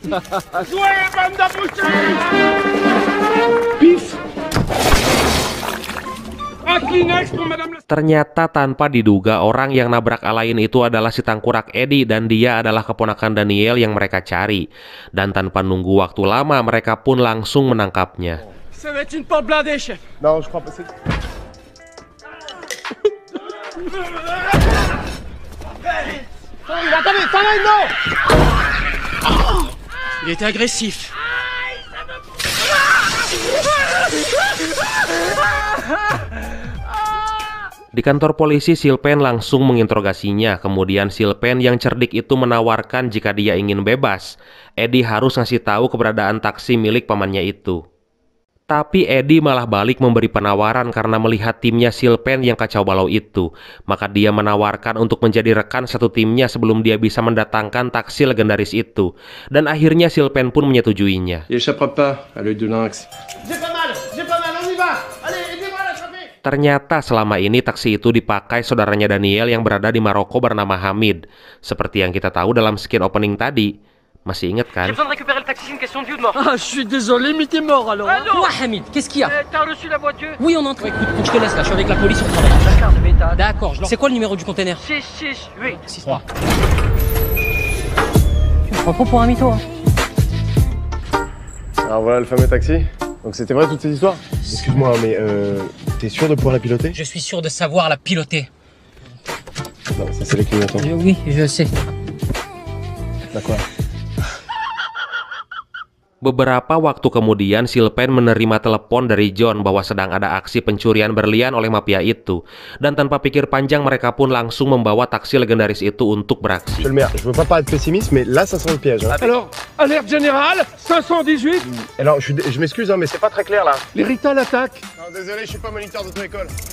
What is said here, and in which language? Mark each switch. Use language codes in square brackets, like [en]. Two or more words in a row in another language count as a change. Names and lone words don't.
[id] Ternyata tanpa diduga orang yang nabrak Alain itu adalah si tangkurak Eddie dan dia adalah keponakan Daniel yang mereka cari. Dan tanpa nunggu waktu lama mereka pun langsung menangkapnya. [fr] Il était agressif. [id] Di kantor polisi, Sylvain langsung menginterogasinya. Kemudian Sylvain yang cerdik itu menawarkan jika dia ingin bebas, Eddie harus ngasih tahu keberadaan taksi milik pamannya itu. Tapi Eddie malah balik memberi penawaran karena melihat timnya Sylvain yang kacau balau itu. Maka dia menawarkan untuk menjadi rekan satu timnya sebelum dia bisa mendatangkan taksi legendaris itu. Dan akhirnya Sylvain pun menyetujuinya. [fr] Il échappera pas à l'œil de lynx. J'ai pas mal, on y va. Allez, aidez-moi à l'attraper. [id] Ternyata selama ini taksi itu dipakai saudaranya Daniel yang berada di Maroko bernama Hamid. Seperti yang kita tahu dalam [en] skin opening [id] tadi. Masih inget kan? [fr] J'ai besoin de récupérer le taxi, c'est une question de vie ou de mort. Ah, je suis désolé, mais t'es mort alors. Ah non. Quoi, Hamid? Qu'est-ce qu'il y a? T'as reçu la voiture? Oui, on entre. Écoute, faut que je te laisse là, je suis avec la police, on travaille. D'accord, je vais t'attendre. D'accord, c'est quoi le numéro du container? 668. 6-3. Tu me prends trop pour un mytho, hein? Alors voilà le fameux taxi. Donc c'était vrai toutes ces histoires? Excuse-moi, mais t'es sûr de pouvoir la piloter? Je suis sûr de savoir la piloter. Non, ça c'est les clignotants. Oui, je sais. D'accord. [id] Beberapa waktu kemudian, Sylvain menerima telepon dari John bahwa sedang ada aksi pencurian berlian oleh mafia itu. Dan tanpa pikir panjang, mereka pun langsung membawa taksi legendaris itu untuk beraksi. [fr] Monsieur le maire, je veux pas paraître pessimiste, mais là ça sent le piège. Hein. Alors, alerte générale, 518. Alors je m'excuse, hein, mais c'est pas très clair là. L'Hérital attaque. Non, désolé, je suis pas moniteur d'auto-école.